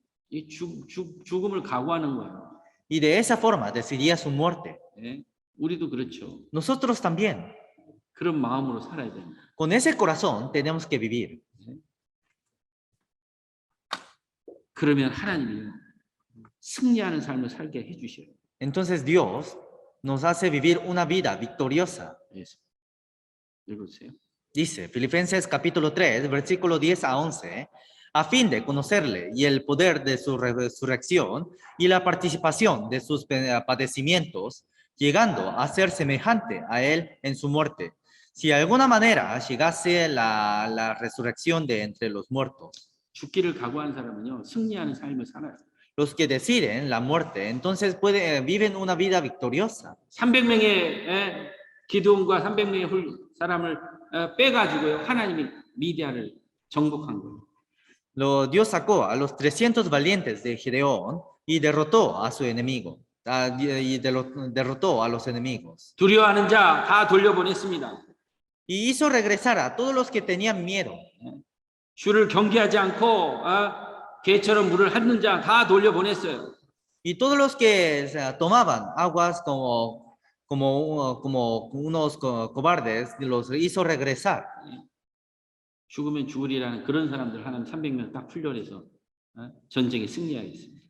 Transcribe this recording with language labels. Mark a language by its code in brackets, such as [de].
[ko] 이 죽음을 각오하는 거예요. [es] Y de esa forma decidía su muerte. [ko] 우리도 그렇죠. [es] Nosotros también. [ko] 그런 마음으로 살아야 됩니다. [es] Con ese corazón tenemos que vivir. [ko] 그러면 하나님이 승리하는 삶을 살게 해주셔요. [es] Entonces Dios nos hace vivir una vida victoriosa. [ko] 읽어주세요. [es] Dice Filipenses capítulo 3, versículo 10 a 11, a fin de conocerle y el poder de su resurrección y la participación de sus padecimientos, llegando a ser semejante a él en su muerte, si de alguna manera llegase la resurrección de entre los muertos. [ko] 죽기를 각오한 사람은요, 승리하는 삶을 살아요. [es] Los que deciden la muerte, entonces viven una vida victoriosa. [ko] 300명의 기드온과 300명의 사람을 빼가지고요, 하나님이 미디아를 정복한 거예요. [es] Dios sacó a los 300 valientes de Gedeón y derrotó a su enemigo. Derrotó a los enemigos. [ko] 두려워하는 자 다 돌려보냈습니다. [es] Y hizo regresar a todos los que tenían miedo. [ko] 주를 경계하지 않고 개처럼 물을 핥는 자 다 돌려보냈어요. [es] Y todos los que tomaban aguas como unos cobardes, los hizo regresar. [ko] 죽으면 죽으리라는 그런 사람들 하나님 300명 딱 훈련해서 전쟁에 승리하겠습니다.